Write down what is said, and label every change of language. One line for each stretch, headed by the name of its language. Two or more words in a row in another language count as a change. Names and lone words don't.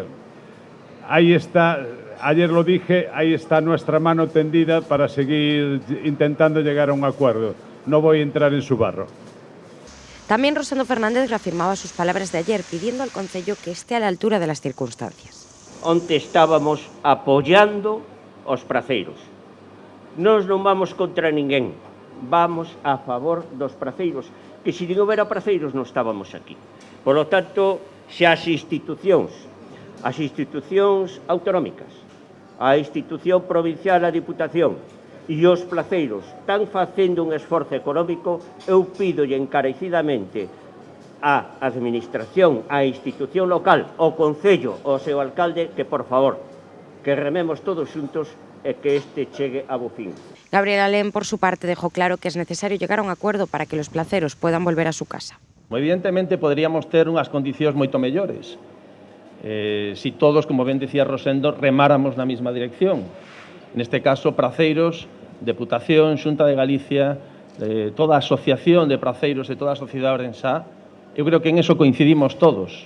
Spanish: Ahí está, ayer lo dije, ahí está nuestra mano tendida para seguir intentando llegar a un acuerdo. No voy a entrar en su barro. También Rosendo Fernández reafirmaba sus palabras de ayer, pidiendo al concello que esté a la altura de las circunstancias.
Galician: Onte estábamos apoyando os praceiros. Nós non vamos contra ninguén, vamos a favor dos praceiros, que se non houbera praceiros non estábamos aquí.
Spanish: Por lo tanto,
Galician: xa as institucións autonómicas, a institución provincial, a Diputación e os placeiros están facendo un esforzo económico, eu pidolle encarecidamente á Administración, á institución local, ao Concello, ao seu alcalde, que, por favor, que rememos todos xuntos e que este chegue a bo fin.
Spanish: Gabriel Alén, por su parte, dejó claro que es necesario llegar a un acuerdo para que los placeros puedan volver a su casa.
Galician: Evidentemente, poderíamos ter unhas condicións moito mellores. Si todos, como ben decía Rosendo, remáramos na mesma dirección. Neste caso, praceiros, Deputación, Xunta de Galicia, toda a asociación de praceiros de toda a sociedade ourensá, eu creo que en eso coincidimos todos.